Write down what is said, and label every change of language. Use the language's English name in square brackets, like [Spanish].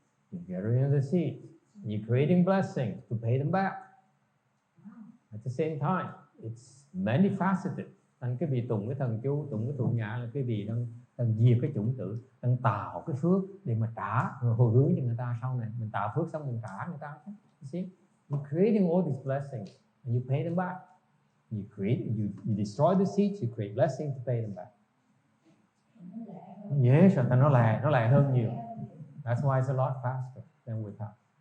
[English] You're getting into the seat. You're creating blessings to pay them back. At the same time, it's many faceted. [Vietnamese] Thành cái vị tụng cái thần chú, tụng cái tụng nhã là cái vị đang diệt cái chủng tử, đang tạo cái phước để mà trả, rồi hồi hướng cho người ta sau này. Mình tạo phước xong mình trả người ta. [English] You see, you're creating all these blessings and you pay them back. You destroy the seeds, you create blessings to pay them back. Yes, [Vietnamese] nó lẹ hơn nhiều. [English] That's why it's a lot faster than without.